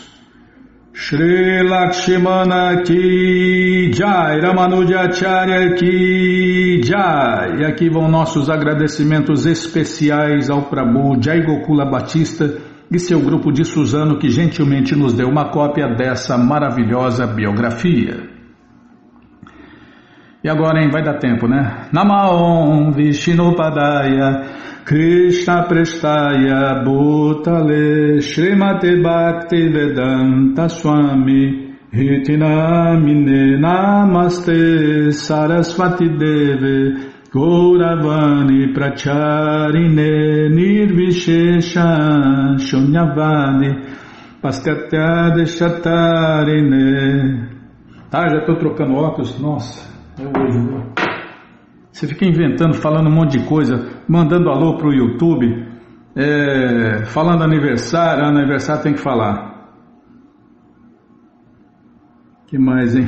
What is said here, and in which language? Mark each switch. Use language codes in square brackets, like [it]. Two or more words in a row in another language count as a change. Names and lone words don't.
[hi] Shri Lakshmana Ki Jai, Ramanujacharya Ki Jai. [pt] E aqui vão nossos agradecimentos especiais ao Prabhu Jai Gokula Batista e seu grupo de Suzano, que gentilmente nos deu uma cópia dessa maravilhosa biografia. E agora, hein, vai dar tempo, né? [sa] Namaon Vishnupadaya Krishna Prestaya Bhutale Srimate Bhakti Vedanta Swami Hitinamine Namaste Saraswati Deve Gauravani Pracharine Nirvishesha Shunyavani Paskatyade Shatarine. [pt] Tá, já estou trocando óculos, nossa, é hoje, viu? Você fica inventando, falando um monte de coisa, mandando alô pro YouTube, falando aniversário tem que falar. Que mais, hein?